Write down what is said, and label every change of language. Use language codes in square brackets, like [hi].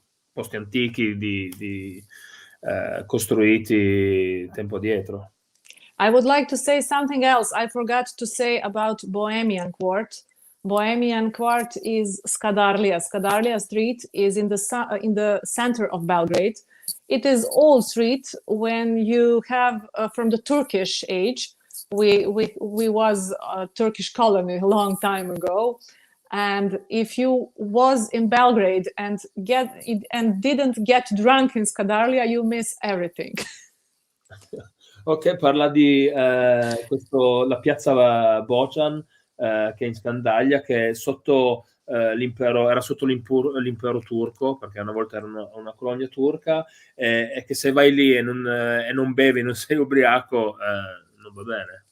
[it] posti antichi costruiti tempo addietro. [en] I would like to say something else. I forgot to say about Bohemian Court. Bohemian Court is Skadarlia. Skadarlia Street is in the center of Belgrade. It is old street. When you have from the Turkish age, we was a Turkish colony a long time ago, and if you was in Belgrade and didn't get drunk in Skadarlia, you miss everything. [it] Ok, parla di la piazza Bojan, che è in Scandaglia, che è sotto l'impero, era sotto l'impero turco, perché una volta era una colonia turca, e che se vai lì e non bevi, non sei ubriaco, non va bene.